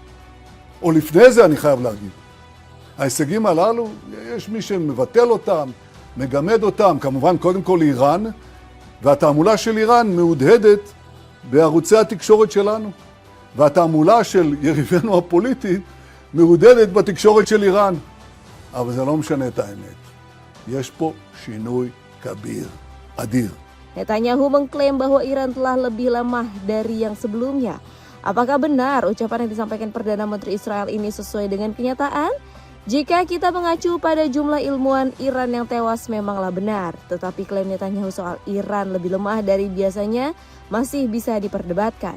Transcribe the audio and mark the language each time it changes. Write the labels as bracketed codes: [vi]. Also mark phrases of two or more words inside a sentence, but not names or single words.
[he] או לפני זה אני חייב להגיד. ההישגים הללו, יש מי שמבטל אותם, מגמד אותם, כמובן קודם כל איראן, והתעמולה של איראן מהודהדת בערוצי התקשורת שלנו. והתעמולה של יריבינו הפוליטית מהודדת בתקשורת של איראן. אבל זה לא משנה את האמת. יש פה שינוי כביר, adir. [id] Netanyahu mengklaim bahwa Iran telah lebih lemah dari yang sebelumnya. Apakah benar ucapan yang disampaikan Perdana Menteri Israel ini sesuai dengan kenyataan? Jika kita mengacu pada jumlah ilmuwan Iran yang tewas memanglah benar. Tetapi klaim Netanyahu soal Iran lebih lemah dari biasanya masih bisa diperdebatkan.